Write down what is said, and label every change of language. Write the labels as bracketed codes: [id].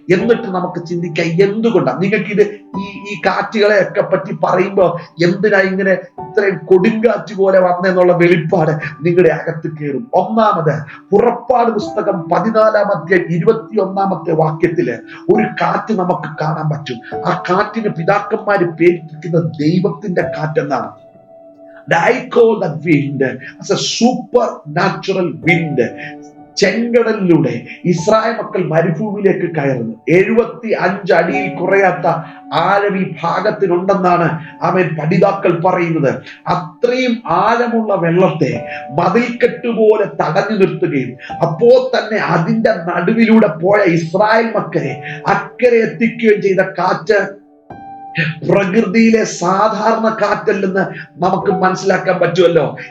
[ml] എന്നിട്ട് നമുക്ക് ചിന്തിക്കാം, എന്തുകൊണ്ടാണ് നിങ്ങൾക്ക് ഇത് ഈ കാറ്റുകളെ ഒക്കെ പറ്റി പറയുമ്പോ എന്തിനാ ഇങ്ങനെ ഇത്രയും കൊടുങ്കാറ്റ് പോലെ വന്നെന്നുള്ള വെളിപ്പാട് നിങ്ങളുടെ അകത്ത് കയറും. ഒന്നാമത്, പുറപ്പാട് പുസ്തകം 14-ാം അധ്യായം 21-ാമത്തെ വാക്യത്തില് ഒരു കാറ്റ് നമുക്ക് കാണാൻ പറ്റും. ആ കാറ്റിന് പിതാക്കന്മാര് പേരിട്ടിരിക്കുന്ന ദൈവത്തിന്റെ കാറ്റെന്നാണ്. [en] I call that wind as a supernatural wind. [ml] ചെങ്കടലിലൂടെ Israel മക്കൾ മരുഭൂമിയിലേക്ക് കയറുന്നു. 75 അടിയിൽ കുറയാത്ത ആഴം ഈ ഭാഗത്തിനുണ്ടെന്നാണ് ആമേൻ പഠിതാക്കൾ പറയുന്നത്. അത്രയും ആഴമുള്ള വെള്ളത്തെ മതിൽക്കെട്ട് പോലെ തടഞ്ഞു നിർത്തുകയും അപ്പോൾ തന്നെ അതിന്റെ നടുവിലൂടെ പോയ ഇസ്രായേൽ മക്കളെ അക്കരെ എത്തിക്കുകയും ചെയ്ത കാറ്റ് പ്രകൃതിയിലെ സാധാരണ കാറ്റല്ലെന്ന് നമുക്ക് മനസ്സിലാക്കാൻ പറ്റുമല്ലോ.